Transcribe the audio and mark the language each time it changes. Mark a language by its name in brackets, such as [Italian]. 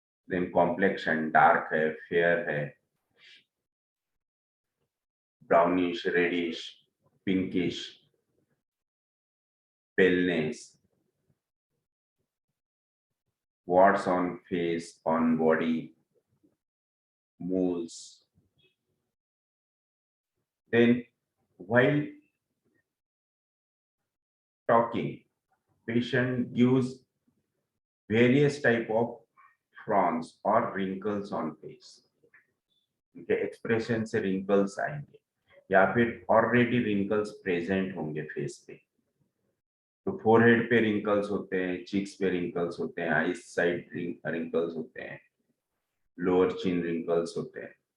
[English] Then complexion dark है, fair है, brownish, reddish, pinkish, paleness, warts on face, on body, moles. Then while talking, patient gives various type of frowns or wrinkles on face. [Hindi] उनके expression से wrinkles आएंगे या फिर already wrinkles present होंगे face पे। तो फोरहेड पे रिंकल्स होते हैं, चीक्स पे रिंकल्स होते हैं, आईज साइड रिंकल्स होते हैं, लोअर चिन रिंकल्स होते हैं।